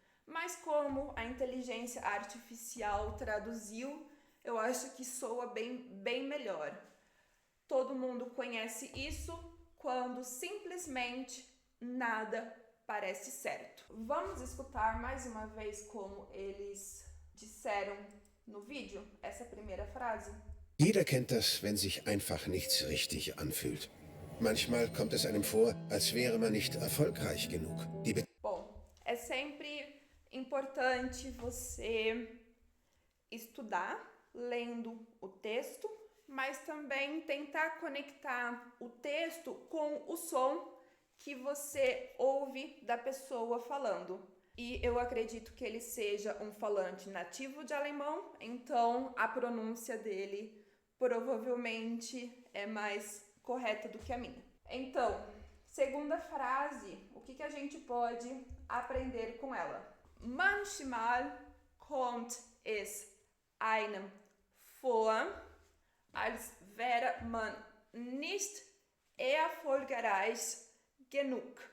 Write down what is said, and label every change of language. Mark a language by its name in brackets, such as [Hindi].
[Portuguese] Mas como a inteligência artificial traduziu, eu acho que soa bem melhor. Todo mundo conhece isso quando simplesmente nada parece certo. Vamos escutar mais uma vez como eles disseram no vídeo essa primeira frase? [German] Jeder kennt das, wenn sich einfach nichts richtig anfühlt. Manchmal kommt es einem vor, als wäre man nicht erfolgreich genug. [Portuguese] Bom, é sempre importante você estudar lendo o texto, mas também tentar conectar o texto com o som que você ouve da pessoa falando. E eu acredito que ele seja um falante nativo de alemão, então a pronúncia dele provavelmente é mais correta do que a minha. Então, segunda frase, o que a gente pode aprender com ela? [German] Manchmal kommt es einem vor, als wäre man nicht erfolgreich genug.